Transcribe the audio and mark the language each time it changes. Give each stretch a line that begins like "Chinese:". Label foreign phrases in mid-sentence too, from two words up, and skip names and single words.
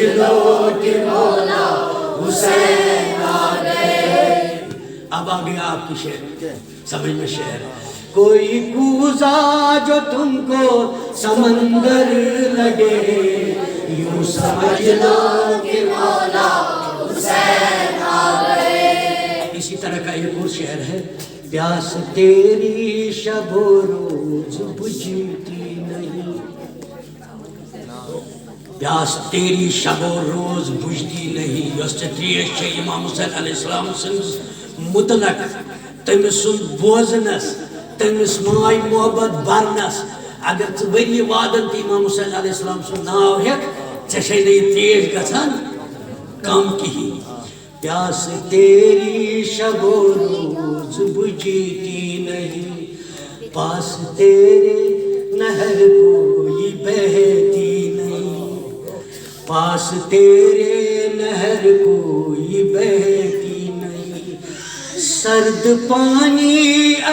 Urdu: لو کہ مولا حسین آ گئے اب آگے آپ کی شعر سمجھ میں شعر کوئی کوزہ جو تم کو سمندر لگے یوں سمجھ لو کہ مولا حسین آ گئے اسی طرح کا ایک اور شعر ہے پیاس تیری شب و روز بجھتی نہیں پیاس تیری شب و روز بجھتی نہیں
Kashmiri: یس تریش چھے امام حسین علیہ السلام سنس مطلق تمس سن بوزنس تمس مائی محبت برنس اگر ژٕ ؤری وادن تہِ امام حسین علیہ السلام سن ناو ہیک ژےٚ چھے نہٕ یہِ تریش گژھان کم کہین
Urdu: پیاس تیری شب و روز بجھتی نہیں پاس تیرے نہر کوئی بہتی نہیں پاس تیرے نہر کوئی بہتی نہیں سرد پانی